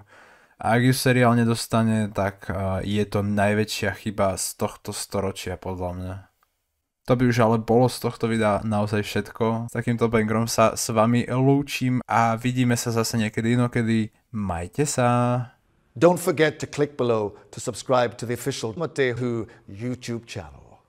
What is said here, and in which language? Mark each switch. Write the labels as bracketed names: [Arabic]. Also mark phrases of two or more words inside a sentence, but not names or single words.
[Slovak] A ak ju seriál nedostane, tak je to najväčšia chyba z tohto storočia podľa mňa. To by už ale bolo z tohto videa naozaj všetko. S takýmto bangrom sa s vami lúčim a vidíme sa zase niekedy inokedy. Majte sa. [English] Don't forget to click below to subscribe to the official Matehu YouTube channel.